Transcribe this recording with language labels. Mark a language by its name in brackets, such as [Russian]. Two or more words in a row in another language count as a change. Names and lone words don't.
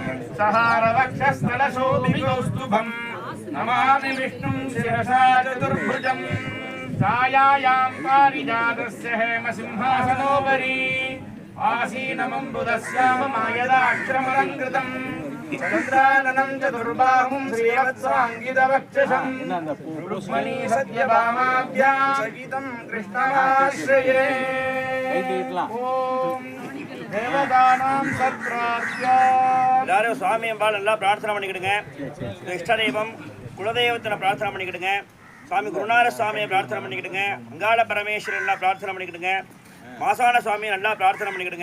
[Sanskrit] सहारवक्षस्थलशोभिकौस्तुभं नमामि विष्णुं शिरसा चतुर्भुजम् छायायां पारिजातस्य हेमसिंहासनोपरि आसीनमम्बुदस्याममायदाक्षरमलङ्कृतम् चन्द्राननं चतुर्बाहुं श्रीवत्साङ्गितवक्षसं रुक्मणी सत्यभामाभ्यां सहितं कृष्णमाश्रये देवतानां छत्राद्या [Tamil] எல்லாரும் சுவாமி அம்பாள் நல்லா பிரார்த்தனை பண்ணிக்கிடுங்க. இஷ்ட தெய்வம் குலதெய்வத்தை பிரார்த்தனை பண்ணிக்கிடுங்க. சுவாமி குருநாத சுவாமியை பிரார்த்தனை பண்ணிக்கிடுங்க. அங்காள பரமேஸ்வரர் எல்லாம் பிரார்த்தனை பண்ணிக்கிடுங்க. மாசான சுவாமியை நல்லா பிரார்த்தனை பண்ணிக்கிடுங்க.